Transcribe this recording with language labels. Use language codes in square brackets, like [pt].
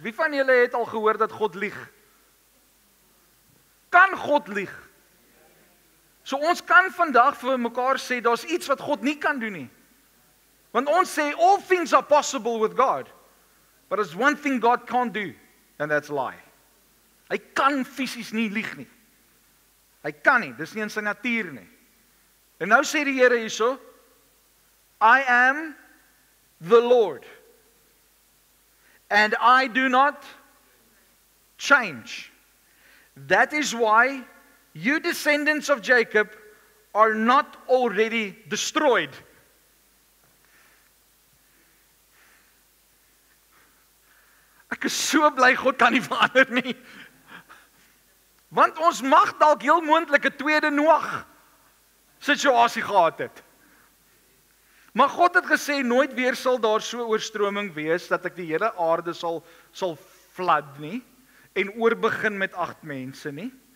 [af] Wie van julle het al gehoor dat God lieg? Kan God lieg? So ons kan vandag vir mekaar sê, daar's iets wat God nie kan doen nie. Want ons sê, [en] all things are possible with God. But there's one thing God can't do. And that's lie. [af] Hy kan fisies nie lieg nie. Hy kan nie, dis nie in sy natuur nie. En nou sê die Here hierso, [en] I am the Lord. And I do not change. That is why you descendants of Jacob are not already destroyed. [af] Ek is so bly God kan nie verander nie. Want ons mag dalk heel moontlik 'n tweede Noag situasie gehad het. Maar God het gesê nooit weer sal daar so oorstroming wees dat ek die hele aarde sal flood nie en oorbegin met 8 mense nie.